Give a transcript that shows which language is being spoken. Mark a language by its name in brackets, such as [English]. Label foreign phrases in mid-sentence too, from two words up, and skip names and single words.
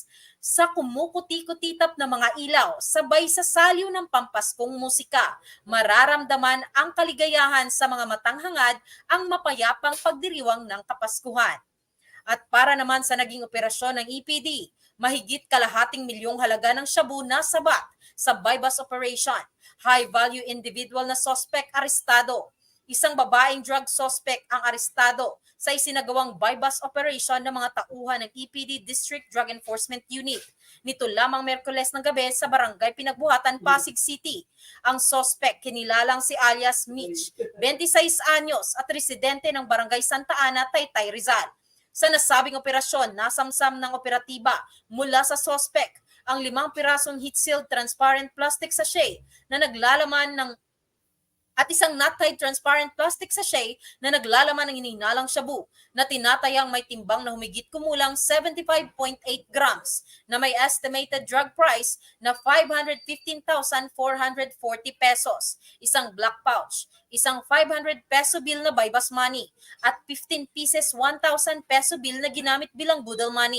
[Filipino] Sa kumukuti-kutitap na mga ilaw, sabay sa saliw ng pampaskong musika, mararamdaman ang kaligayahan sa mga matanghangad ang mapayapang pagdiriwang ng Kapaskuhan. At para naman sa naging operasyon ng EPD, mahigit kalahating milyong halaga ng shabu na sabat sa [English] bypass operation. High-value individual [Filipino] na suspect arestado. Isang babaeng [English] drug suspect [Filipino] ang arestado sa isinagawang [English] bypass operation [Filipino] ng mga tauhan ng EPD District Drug Enforcement Unit. Nito lamang Miyerkules ng gabi sa Barangay Pinagbuhatan, Pasig City. Ang suspect kinilalang si alias Mitch, 26 anyos at residente ng Barangay Santa Ana, Taytay, Rizal. Sa nasabing operasyon, nasamsam ng operatiba mula sa suspect ang 5 pirasong [English] heat-sealed transparent plastic sachet [Filipino] na naglalaman ng at isang [English] not-tied transparent plastic sachet [Filipino] na naglalaman ng hinihinalang shabu na tinatayang may timbang na humigit kumulang 75.8 grams na may [English] estimated drug price [Filipino] na 515,440 pesos, isang [English] black pouch, [Filipino] isang [English] 500 peso bill [Filipino] na [English] bypass money [Filipino] at [English] 15 pieces 1,000 peso bill [Filipino] na ginamit bilang budol money.